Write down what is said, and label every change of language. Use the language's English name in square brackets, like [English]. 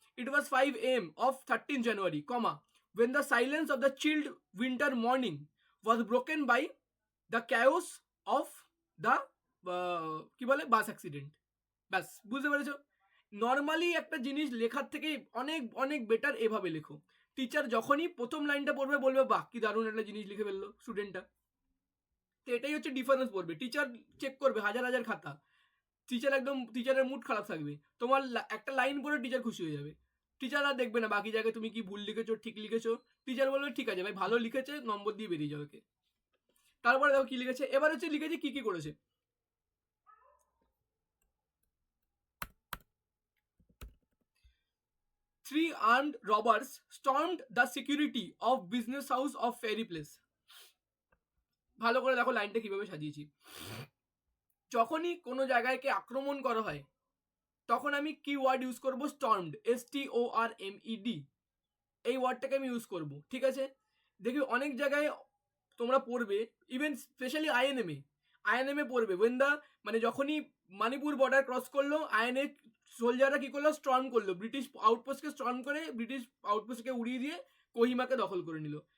[English] It was 5 AM of 13 January, comma, when the silence of the chilled winter morning was broken by the chaos of the কি বলে bus accident. [Bangla] ব্যাস, বুঝতে পেরেছো? Normally একটা জিনিস লেখার থেকে অনেক অনেক বেটার এভাবে লেখো। টিচার যখনই প্রথম লাইনটা পড়বে বলবে বাহ কি দারুণ একটা জিনিস লিখে ফেললো স্টুডেন্টটা। তো এটাই হচ্ছে ডিফারেন্স পড়বে, টিচার চেক করবে হাজার হাজার খাতা, টিচারের মুড খারাপ থাকবে, তোমার একটা লাইন পড়ে টিচার খুশি হয়ে যাবে, টিচার আর দেখবে না বাকি জায়গায় তুমি কি ভুল লিখেছো ঠিক লিখেছো, টিচার বলবে ঠিক আছে ভাই ভালো লিখেছে, নম্বর দিয়ে বেরিয়ে যাবে। তারপরে দেখো কি লিখেছে, এবার হচ্ছে লিখেছে কি কি করেছে। [English] Three armed robbers stormed the security of business house of Ferry Place. [Bangla] ভালো করে দেখো লাইনটা কিভাবে সাজিয়েছি। যখনই কোনো জায়গায়কে আক্রমণ করা হয় তখন আমি কি ওয়ার্ড ইউজ করব, স্টর্মড, STORMED, এই ওয়ার্ডটাকে আমি ইউজ করব, ঠিক আছে। দেখি অনেক জায়গায় তোমরা পড়বে, ইভেন স্পেশালি আইএনএমে পড়বে, ওয়েন দা, মানে যখনই মণিপুর বর্ডার ক্রস করলো আইএনএ সোলজাররা কি করলো, স্টর্ম করলো, ব্রিটিশ আউটপোস্টকে স্টর্ম করে ব্রিটিশ আউটপোস্টকে উড়িয়ে দিয়ে কোহিমাকে দখল করে নিল।